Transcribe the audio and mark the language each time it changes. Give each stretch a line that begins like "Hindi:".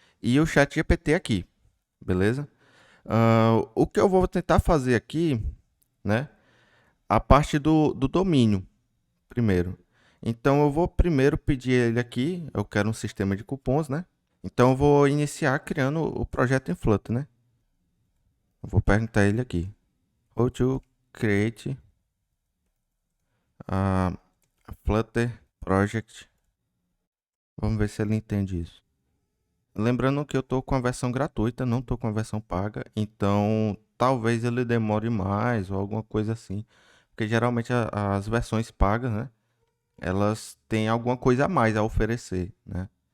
Portuguese: E o chat GPT aqui, beleza? O que eu vou tentar fazer aqui, né? A parte do domínio, primeiro. Então, eu vou primeiro pedir ele aqui, eu quero um sistema de cupons, né? Então, eu vou iniciar criando o projeto em Flutter, né? Eu vou perguntar ele aqui.
English: How to create a Flutter project.
Portuguese: Vamos ver se ele entende isso. Lembrando que eu estou com a versão gratuita, não estou com a versão paga, então talvez ele demore mais ou alguma coisa assim, porque geralmente as versões pagas, né, elas têm alguma coisa a mais a oferecer, né?